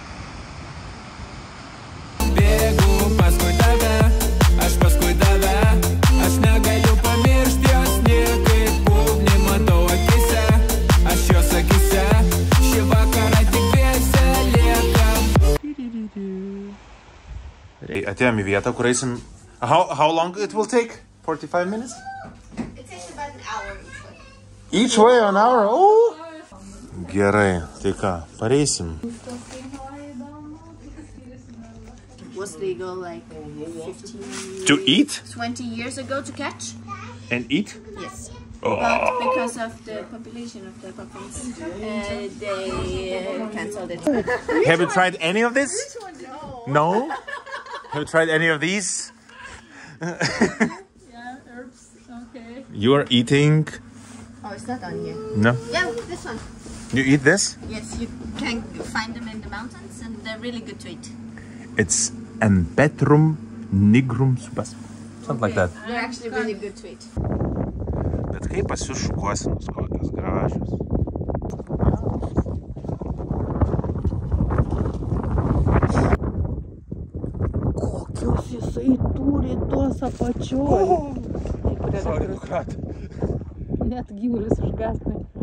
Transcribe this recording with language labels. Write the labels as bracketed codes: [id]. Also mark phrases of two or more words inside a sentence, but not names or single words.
[lt] Bėgu paskui tave, aš paskui tave, aš negaliu pamiršti jos niekaip, ugnį matau akise, aš jos akise, šį vakarą tik dviese liekam. Atėjom į vietą, kur eisim... [en] How long it will take? 45 minutes? It takes about an hour each way. Each way an hour? [lt] Oh! Gerai, tai ką, pareisim. [en] It was legal like 15... To eat? 20 years ago to catch. And eat? Yes. Oh. But because of the population of the puffins, they cancelled it. Have you tried any of this? No? Have you tried any of these? Yeah, herbs, okay. You are eating... Oh, it's not on here. No? Yeah, this one. You eat this? Yes, you can find them in the mountains and they're really good to eat. It's Ambetrum nigrum subas. Something like that. They're actually really good to eat. [lt] Bet kaip pas jūs šukuosinos, kokios gražios. Kokios jisai turi tuos apačioj. Net gyvulis užgasnai.